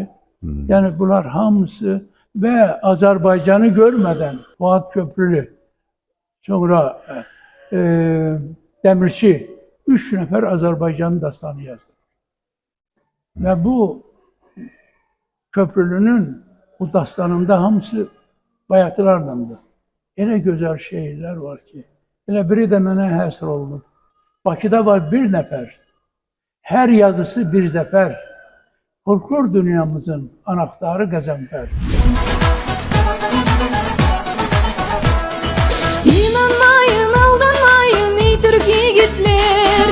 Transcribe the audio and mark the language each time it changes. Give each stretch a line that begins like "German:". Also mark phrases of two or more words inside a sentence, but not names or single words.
Turkish: Yani bunlar hamısı ve Azerbaycan'ı görmeden Fuat Köprülü, sonra Demirci, 3 nefer Azerbaycan dastanı yazdı. Ve bu Köprülü'nün bu dastanında hamısı bayatılardandı.
Azerbaijani: Elə
Turkish: güzel şehirler
Azerbaijani: var ki, elə biri de mənə həsr olunub.
Turkish: Bakıda var bir nefer, her yazısı bir zefer, folklor dünyamızın anahtarı Gazanfer. İnanmayın, aldanmayın ey Türk yiğitler.